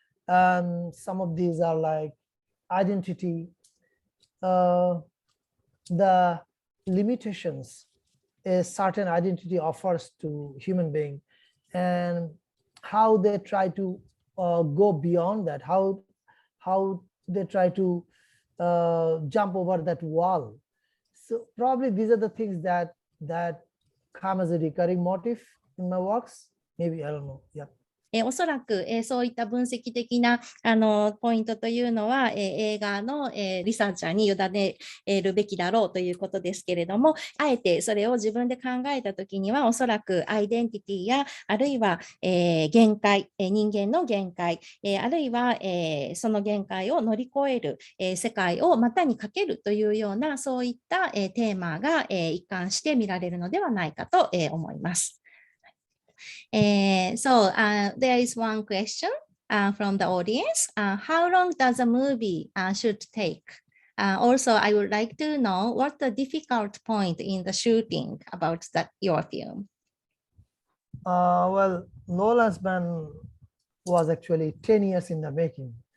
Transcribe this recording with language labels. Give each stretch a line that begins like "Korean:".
English: Some of these are like identity, the limitations a certain identity offers to human being, and how they try to go beyond that, how they try to jump over that wall. So probably these are the things that come as a recurring motif in my works. Maybe, I don't know. Yeah.
Japanese: おそらく、そういった分析的なポイントというのは、映画の、リサーチャーに委ねるべきだろうということですけれども、あえてそれを自分で考えたときには、おそらくアイデンティティや、あるいは、限界、人間の限界、あるいは、その限界を乗り越える、世界を股にかけるというような、そういった、テーマが、一貫して見られるのではないかと、思います。
English: So there is one question from the audience. How long does a movie should take? Also, I would like to know what the difficult point in the shooting about your film. Well, No Man's Man was actually 10 years in the making.